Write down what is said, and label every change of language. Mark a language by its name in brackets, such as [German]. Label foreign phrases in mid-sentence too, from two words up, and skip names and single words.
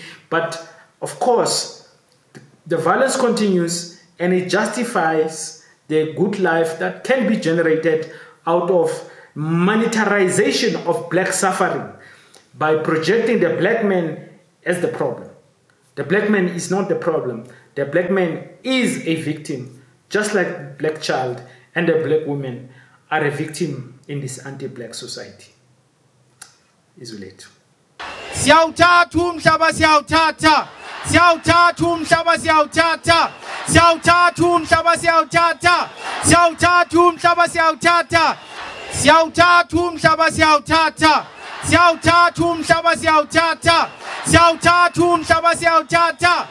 [English] But of course, the violence continues and it justifies the good life that can be generated out of monetarization of black suffering by projecting the black man as the problem. The black man is not the problem. The black man is a victim, just like the black child and the black woman are a victim in this anti-black society. Isolate. [Zulu] Siyawuthatha umhlaba siyawuthatha. Siyawuthatha umhlaba siyawuthatha. Siyawuthatha umhlaba siyawuthatha. Siyawuthatha umhlaba siyawuthatha. Siyawuthatha umhlaba siyawuthatha. Siyawuthatha umhlaba siyawuthatha. Siyawuthatha umhlaba siyawuthatha.